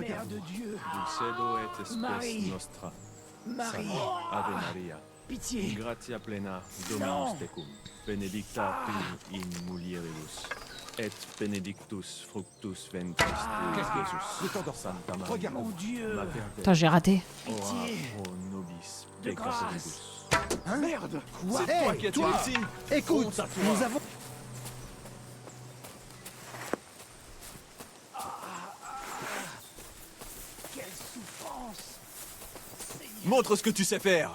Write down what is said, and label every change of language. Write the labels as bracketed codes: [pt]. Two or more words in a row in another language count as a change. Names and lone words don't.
[fr] de Dieu. [la] Dulcedo et spes [fr] Marie. [la] nostra. [fr] Marie. [la] Ave Maria. [fr] Pitié. [la] Gratia plena, Dominus tecum. Benedicta tu in mulieribus. Et benedictus fructus ventris tui, [fr] Je [la] Jesus. [fr] t'endors. [la] Santa Maria. [fr] Regarde. Mon Dieu. [la] Mater [fr] Putain, j'ai raté. [la] Dei, ora [fr] Pitié. [la] pro nobis [fr] De grâce. [la] peccatoribus. [fr] Hein? Merde. Quoi? C'est toi qui as tiré ici. Écoute, Honte à toi. nous avons... Quelle souffrance. Montre ce que tu sais faire.